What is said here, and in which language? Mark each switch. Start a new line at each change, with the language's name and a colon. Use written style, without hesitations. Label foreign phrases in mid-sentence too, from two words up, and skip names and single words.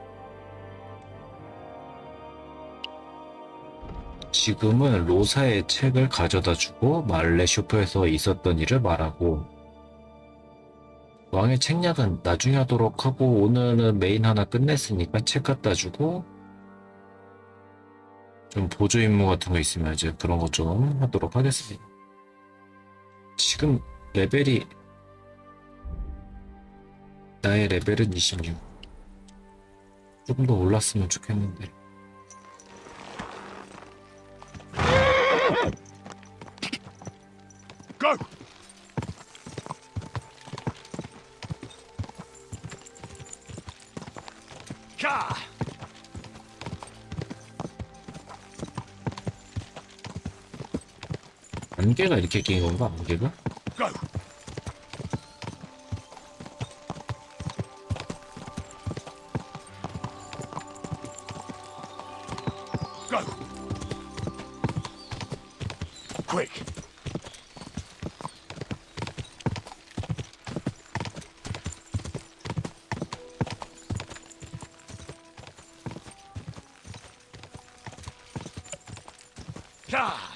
Korean: 지금은 로사의 책을 가져다 주고 말레쇼프에서 있었던 일을 말하고, 왕의 책략은 나중에 하도록 하고, 오늘은 메인 하나 끝냈으니까 책 갖다 주고, 좀 보조 임무 같은 거 있으면 이제 그런 거 좀 하도록 하겠습니다. 지금 레벨이, 나의 레벨은 26. 조금 더 올랐으면 좋겠는데.
English: Go! Ka!
Korean: 안개가 이렇게 낀 건가? 안개가?
English: Go! Go! Quick! Ka!